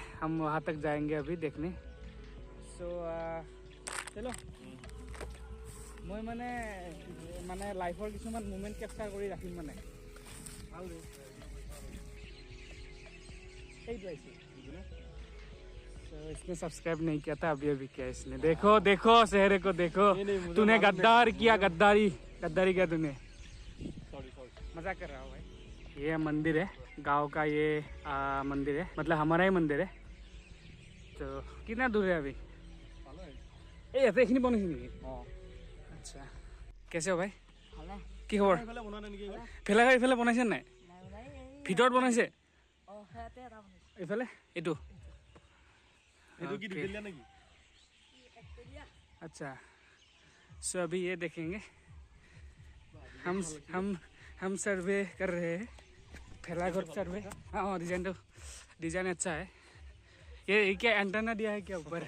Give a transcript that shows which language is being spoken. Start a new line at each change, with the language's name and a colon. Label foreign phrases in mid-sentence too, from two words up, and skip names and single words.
Hindi: हम वहाँ तक जाएंगे अभी देखने। सो चलो मैं
Assamese: মানে লাইফৰ কিছুমান মোমেণ্ট কেপচাৰ কৰি ৰাখিম মানে
Hindi: इसने सब्सक्राइब नहीं किया था, अभी किया इसने। देखो देखो चेहरे को देखो। तूने गद्दार किया, गद्दारी किया तूने। मजाक कर रहा हूँ भाई। ये मंदिर है गांव का, ये मंदिर है, मतलब हमारा ही मंदिर है। तो कितना दूर है अभी?
Assamese: এইখিনি বনাইছে নেকি? আচ্ছা কেছে ভাই কি খবৰ? ভেলাঘৰ এইফালে বনাইছে নাই? ভিতৰত বনাইছে? এইফালে এইটো अच्छा।
Hindi: सो अभी ये देखेंगे हम सर्वे कर रहे हैं, भेलाघर सर्वे। हाँ डिजाइन अच्छा है। ये क्या एंटेना दिया है क्या ऊपर?